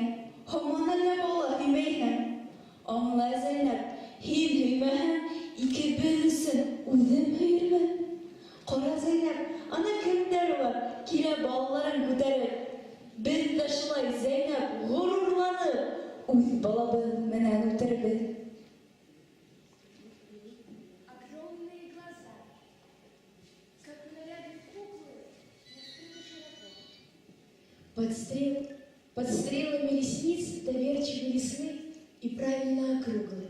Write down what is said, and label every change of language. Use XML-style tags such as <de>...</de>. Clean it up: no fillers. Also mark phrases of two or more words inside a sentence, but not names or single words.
<ba>Һаман әллә бала һөймәйһең. Аңла, Зәйнәп, һин һөймәһәң, икебеҙ өсөн үҙем һөйөрмөн. Ҡара, Зәйнәп, ана кемдәр бар, килә балаларын күтәреп. Беҙ ҙә шулай, Зәйнәп, ғорурланып, үҙ балабыҙ менән үтербеҙ.</ba> <ru>Огромные глаза, как у нарядных куклы, раскрыты широко. Под стрелами ресниц доверчивой весны и правильно округлы.</ru>